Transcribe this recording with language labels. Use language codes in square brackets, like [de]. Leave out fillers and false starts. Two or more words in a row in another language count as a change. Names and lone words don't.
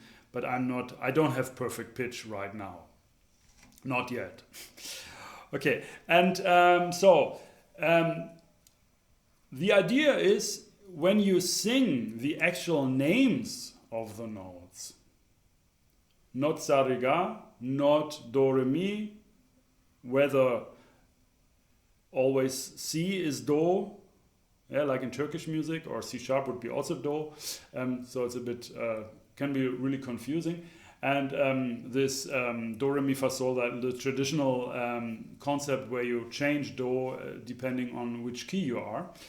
[en] But I don't have perfect pitch right now, not yet. Okay, and the idea is, when you sing the actual names of the notes, not sa re ga, not do re mi, whether always C is do, yeah, like in Turkish music, or C sharp would be also do, so it's a bit, can be really confusing. And this do re mi fa sol, the traditional concept where you change do depending on which key you are.